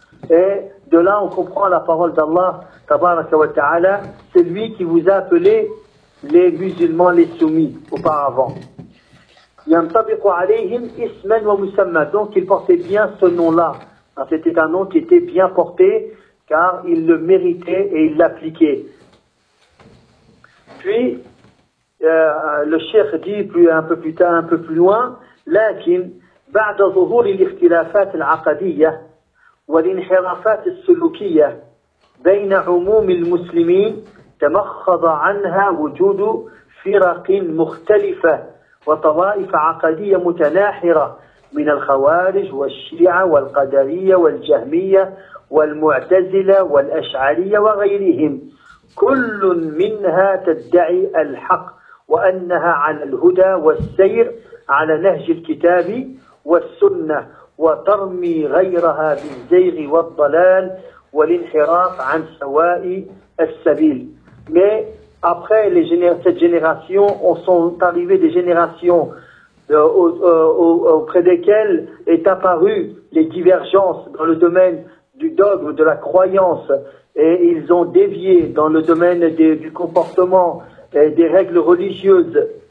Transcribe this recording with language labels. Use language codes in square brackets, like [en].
[fr] Et de là, on comprend la parole d'Allah, [ar] tabaraka wa ta'ala, [fr] c'est lui qui vous a appelé les musulmans, les soumis, auparavant. [ar] يَنْطَبِقُ عَلَيْهِمْ إِسْمًا وَمُسَمَّا. [fr] Donc, il portait bien ce nom-là. C'était un nom qui était bien porté, car il le méritait et il l'appliquait. Puis, le cheikh dit un peu plus loin, [ar] لكن بعد ظهور الاختلافات العقدية والانحرافات السلوكية بين عموم المسلمين تمخض عنها وجود فرق مختلفة وطوائف عقدية متناحرة من الخوارج والشيعة والقدرية والجهمية والمعتزلة والأشعرية وغيرهم كل منها تدعي الحق وأنها على الهدى والسير على نهج الكتاب والسنة وترمي غيرها بالزيغ والضلال والانحراف عن سواء السبيل. [fr] Mais après les cette génération, on sont arrivés des générations auprès desquelles est apparue les divergences dans le domaine du dogme, de la croyance, et ils ont dévié dans le domaine du comportement et des règles religieuses.